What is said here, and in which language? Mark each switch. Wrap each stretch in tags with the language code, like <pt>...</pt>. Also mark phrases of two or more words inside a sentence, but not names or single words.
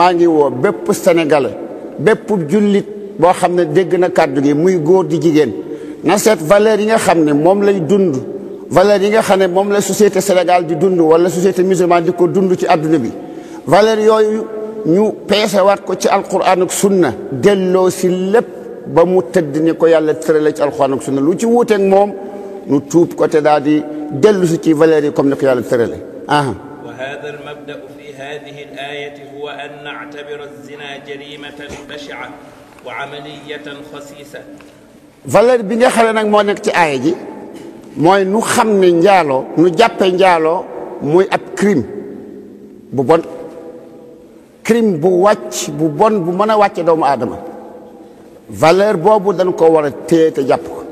<wo>maa ngi woo bépp sénégalais bépp jullit boo xam ne dégg na kàddu gi muy góor di jigéen na seet valeur yi nga xam ne moom lay dund, valeur yi nga xam ne moom la société Sénégal di dund wala</wo> <fr>société musulmane</fr> <wo>di ko dund ci àdduna bi. valeur yooyu ñu peesewaat ko ci alquran ak sunna, delloo si lépp ba mu tëdd ni ko yàlla tërale ci alquran ak sunna. lu ci wuuteeg moom nu tuub ko te daal di dellu si ci valeur yi comme ni ko yàlla tërale.</wo> <ar>وهذا المبدأ في هذه الآية هو أن نعتبر الزنا جريمة بشعة وعملية خسيسة.</ar> <wo>valeur bi nga xam ne nag moo nekk ci aaya ji mooy nu xam ne njaaloo nu jàppe njaaloo muy ab crime bu bon, crime bu wàcc bu bon bu mën a wàcce doomu aadama. valeur boobu dañ ko war a téye te jàpp ko.</wo>